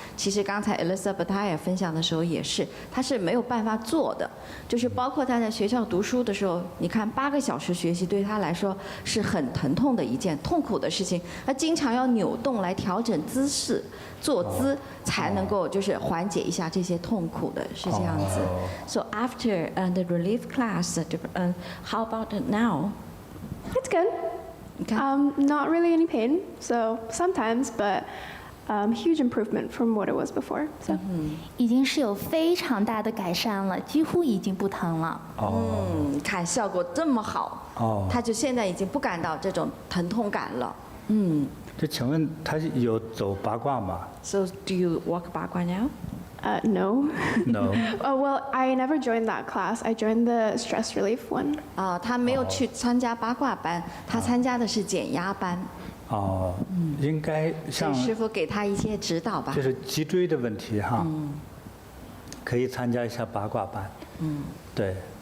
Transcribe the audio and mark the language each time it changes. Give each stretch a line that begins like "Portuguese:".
Chinese: 其实刚才 Elizabeth 她也分享的时候也是，她是没有办法做的，就是包括她在学校读书的时候，你看8个小时学习对她来说是很疼痛的一件痛苦的事情，她经常要扭动来调整姿势。坐姿才能够就是缓解一下这些痛苦的，是这样子。
English: So after the relief class, how about now? It's good. Not really any pain, so sometimes, but huge improvement from what it was before. So.
Chinese: 已经是有非常大的改善了，几乎已经不疼了。看效果这么好，他就现在已经不感到这种疼痛感了。这请问他有走八卦吗
English: ？So do you walk 八卦 now? No. No. Well, I never joined that class. I joined the stress relief one.
Chinese: 他没有去参加八卦班，他参加的是减压班。应该像师傅给他一些指导吧。就是脊椎的问题哈，可以参加一下八卦班。对。